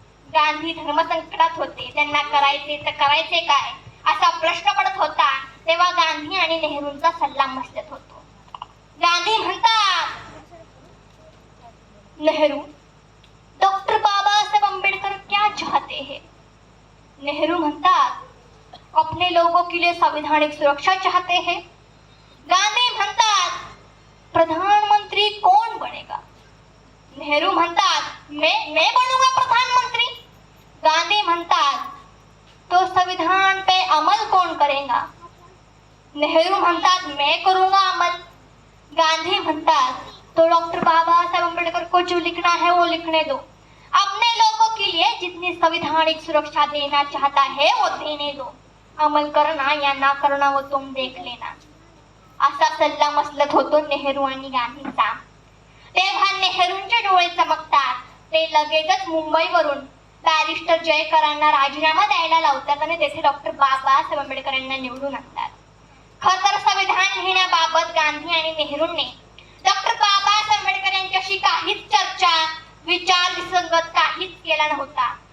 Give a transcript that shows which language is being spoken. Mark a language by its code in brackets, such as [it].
[mr] गांधी धर्मसंकटात होते. त्यांना करायचे तर करायचे काय असा प्रश्न पडत होता. तेव्हा गांधी आणि नेहरूंचा सल्ला मसलत होतो. गांधी म्हणतात, [hi] नेहरू डॉक्टर बाबासाहेब आंबेडकर क्या चाहते हैं? नेहरू म्हणतात, अपने लोगों के लिए संवैधानिक सुरक्षा चाहते हैं. गांधी म्हणतात, प्रधानमंत्री कौन बनेगा? नेहरू म्हणतात, मैं बनूंगा प्रधानमंत्री. गांधी म्हणतात, तो संविधान पे अमल कौन करेगा? नेहरू म्हणतात, मैं करूंगा अमल. गांधी म्हणतात, तो डॉक्टर बाबासाहेब आंबेडकर को जो लिखना है वो लिखने दो. अपने लोगों के लिए जितनी संवैधानिक सुरक्षा देना चाहता है वो देने दो. अमल करना या ना करना वो तुम देख लेना. [mr] असा सल्ला मसलत होतो नेहरू आणि गांधींचा. तेव्हा नेहरूंचे डोळे चमकतात. ते लगेचच मुंबईवरून बॅरिस्टर जयकरांना राजीनामा द्यायला लावतात आणि तेथे डॉक्टर बाबासाहेब आंबेडकर यांना निवडून आणतात. खरं तर संविधान लिहिण्याबाबत गांधी आणि नेहरूंनी डॉक्टर बाबासाहेब आंबेडकर यांच्याशी काहीच चर्चा, विचार विसंगत काहीच केला नव्हता.